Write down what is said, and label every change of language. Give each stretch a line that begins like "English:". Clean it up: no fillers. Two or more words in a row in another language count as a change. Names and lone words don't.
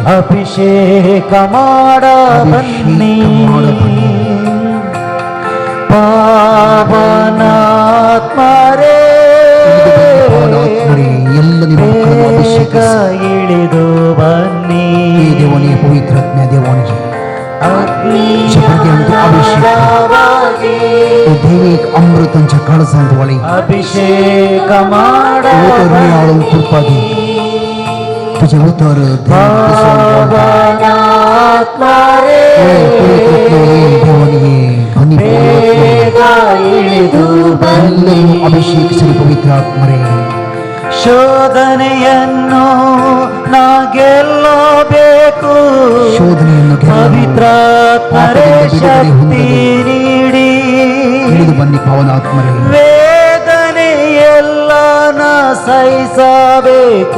Kannada: ಅಭಿಷೇಕ ಮಾಡ ಬನ್ನಿ ಪಾವನಾತ್ಮರೇ ಪಾವನಾತ್ಮರೇ, ಎಲ್ಲ ನಿಮ್ಮ ಮಕ್ಕಳನ್ನು ಅಭಿಷೇಕಿಸಿ. ಇಳಿದು ಬನ್ನಿ ಈ ದೇವನೇ ಪವಿತ್ರ ಆತ್ಮ ದೇವನಿಗೆ ಅಭಿಷೇಕವಾಗಿ
Konkani: दैविक अमृतांच्या काळजांत वळी
Kannada: ಅಭಿಷೇಕ ಮಾಡ
Konkani: उतर नियाळून कृपा दे तुझे उतर
Kannada: ಪಾವನಾತ್ಮರೇ ಬೇಗ ಇಳಿದು ಬನ್ನಿ ಅಭಿಷೇಕ ಶ್ರೀ ಪವಿತ್ರ ಆತ್ಮರೇ ಶೋಧನೆಯನ್ನು ನಾ ಗೆಲ್ಲಬೇಕು ಶೋಧನೆಯನ್ನು ಪವಿತ್ರಾತ್ಮರೇ ಶಕ್ತಿ ನೀಡಿ ಇಳಿದು ಬನ್ನಿ ಪಾವನಾತ್ಮರೇ ವೇದನೆಯೆಲ್ಲ ನಾ ಸಹಿಸಬೇಕು